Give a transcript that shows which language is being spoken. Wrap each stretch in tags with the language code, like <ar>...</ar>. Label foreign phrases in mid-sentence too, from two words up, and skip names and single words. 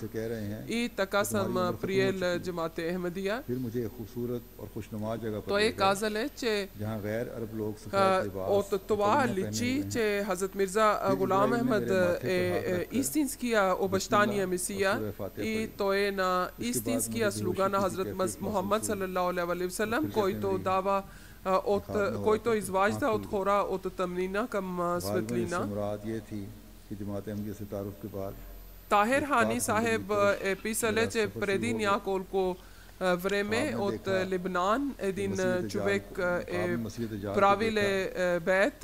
<bg>И така съм приел джамат Ахмадия. Той казал, че от това личи, че Хазрат Мирза Гулам Ахмад е истинския обещания Месия и той е на истинския слуга на Хазрат Мухаммад</bg> <ar>صلى الله عليه وسلم,</ar> <bg>който дава който изважда от хора от тъмнина към светлина. Тахир Хани Сахеб е писал, че преди няколко време от Либнан един човек е правил бейт.</bg>